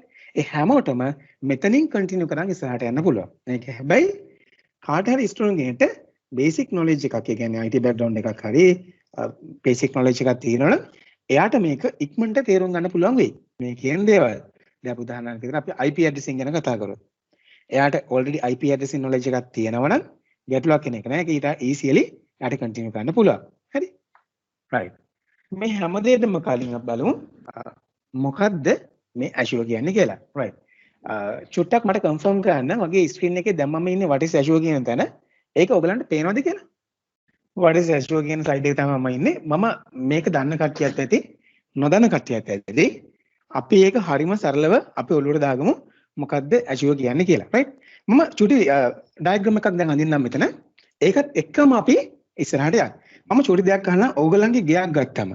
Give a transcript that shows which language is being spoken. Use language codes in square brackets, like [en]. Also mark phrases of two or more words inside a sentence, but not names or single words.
[si] ඒ හැමෝටම මෙතනින් කන්ටිනියු කරන් ඉස්සරහට යන්න පුළුවන්. මේක හැබැයි කාට හරි ස්ටුඩන්ට් කෙනෙක්ට [en] basic knowledge [si] එකක්, ඒ කියන්නේ [en] IT background [si] එකක් හරි [en] basic knowledge [si] එකක් තියෙනවනම් එයාට මේක ඉක්මනට තේරුම් ගන්න පුළුවන් වෙයි. මේ කියන දේවල්. දැන් අපි උදාහරණයක් විදිහට අපි [en] IP addressing [si] ගැන කතා කරමු. එයාට [en] already IP addressing knowledge [si] එකක් තියෙනවනම් ගැටලුවක් කෙනෙක් නෑ. ඒක ඊට easily එයාට continue කරන්න පුළුවන්. හරි? right. මේ හැම දෙයකම කලින් අපි බලමු මොකද්ද මේ Azure කියන්නේ කියලා. right. චුට්ටක් මට confirm කරන්න මගේ screen එකේ දැන් මම ඉන්නේ [en] what is Azure [si] කියන තැන. ඒක ඔයගලන්ට පේනවද කියලා? [en] what is Azure [si] කියන slide එක තමයි මම ඉන්නේ. මම මේක දන්න කට්ටියත් ඇති, නොදන්න කට්ටියත් ඇති. අපි ඒක හරිම සරලව අපි ඔළුවට දාගමු මොකද්ද Azure කියන්නේ කියලා. right? මම චුටි diagram එකක් දැන් අඳින්නම් මෙතන. ඒකත් එක්කම අපි ඉස්සරහට යන්න. මම චුටි දෙයක් අහන්න ඕගලන්ගේ ගයක් ගත්තම.